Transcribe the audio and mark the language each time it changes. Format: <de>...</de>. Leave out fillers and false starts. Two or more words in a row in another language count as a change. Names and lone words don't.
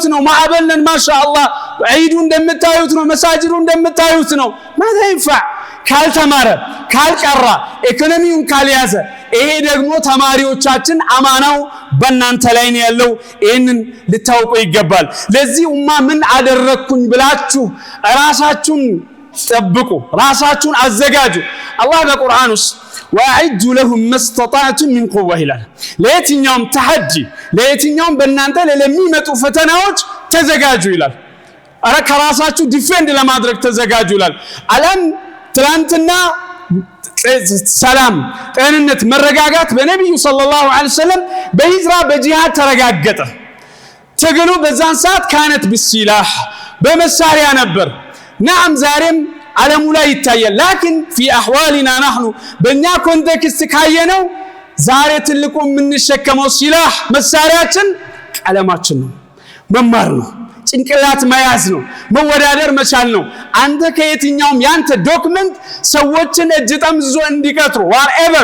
<am>ነው ማዕበልን ማሻአላህ ዒዱ እንደምታዩት ነው መሳጅዱ እንደምታዩት ነው</am> <ar>ماذا ينفع</ar> <am>ካልተማረ ካልቀራ ኢኮኖሚውን ካልያዘ ይሄ ደግሞ ተማሪዎቻችን አማናው በእናንተ ላይ ነው ያለው ይሄንን ልታውቁ ይገባል ለዚህ ኡማ ምን አደረኩኝ ብላችሁ ራሳችሁን ጠብቁ ራሳችሁን አዘጋጁ አላህ በቁርአን ውስጥ</am> <ar>واعدوا لهم ما استطعتم من قوه</ar> <am>ይላል ለየትኛውም ተሐጂ ለየትኛውም በእናንተ ለሚመጡ ፈተናዎች ተዘጋጁ ይላል አረ ከራሳችሁ ዲፌንድ ለማድረግ ተዘጋጁ ይላል አለም ትላንትና ሰላም ጤንነት መረጋጋት በነብዩ</am> <ar>صلى الله عليه وسلم</ar> <am>በሂጅራ በጂሃድ ተረጋገጠ ትግሉ በዛን ሰዓት</am> <ar>كانت بالسلاح</ar> <am>በመሳሪያ ነበር نعم ዛሬም ዓለሙ ላይ ይታያል</am> <ar>لكن في احوالنا نحن</ar> <am>በእኛ ኮንቴክስት ካየነው ዛሬ ትልቁ የምንሸከመው ሲላህ መሳሪያችን ቀለማችን ነው መማር ነው ጭንቅላት መያዝ ነው መወዳደር መቻል ነው አንተ ከየትኛውም ያንተ ዶክመንት ሰዎችን እጅ ጠምዝዞ እንዲቀጥሩ whatever</am>